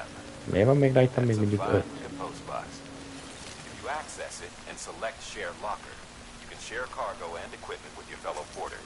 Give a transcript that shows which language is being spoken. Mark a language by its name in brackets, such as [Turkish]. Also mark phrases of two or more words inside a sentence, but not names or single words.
[Hungarian] Miért van még rajtam még [English] That's a [Hungarian] mindig [English] fine [Hungarian] 5? [English] post box. If you access it and select Share Locker, you can share cargo and equipment with your fellow porters.